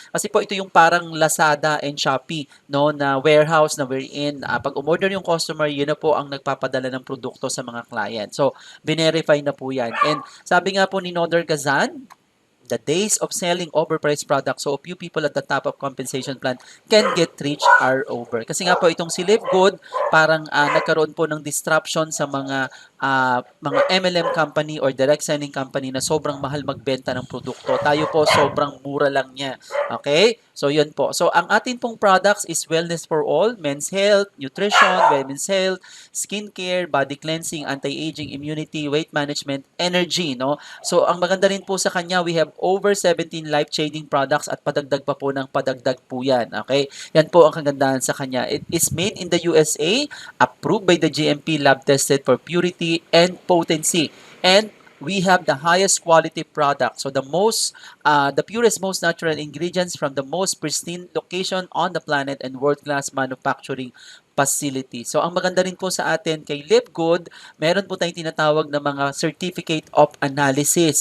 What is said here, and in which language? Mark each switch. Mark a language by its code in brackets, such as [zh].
[tl] Kasi po ito yung parang Lazada and Shopee, no, na warehouse na wherein pag umorder yung customer, yun na po ang nagpapadala ng produkto sa mga client. So, binerify na po yan. [en] And [tl] sabi nga po ni [en] Nodar Gazan, the days of selling overpriced products, so a few people at the top of compensation plan can get rich are over. [tl] Kasi nga po itong si Live Good, parang nagkaroon po ng disruption sa mga MLM company or direct selling company na sobrang mahal magbenta ng produkto. Tayo po sobrang mura lang niya. Okay? So yun po. [en] So [tl] ang atin pong [en] products is wellness for all, men's health, nutrition, women's health, skincare, body cleansing, anti-aging, immunity, weight management, energy, no? [tl] So ang maganda rin po sa kanya, [en] we have over 17 life-changing products [tl] at padagdag pa po ng padagdag po yan. Okay? Yan po ang kagandahan sa kanya. [en] It is made in the USA, approved by the GMP, lab tested for purity and potency. And we have the highest quality product. So the purest, most natural ingredients from the most pristine location on the planet and world-class manufacturing facility. [tl] So, ang maganda rin po sa atin kay Live Good, meron po tayong tinatawag na mga Certificate of Analysis.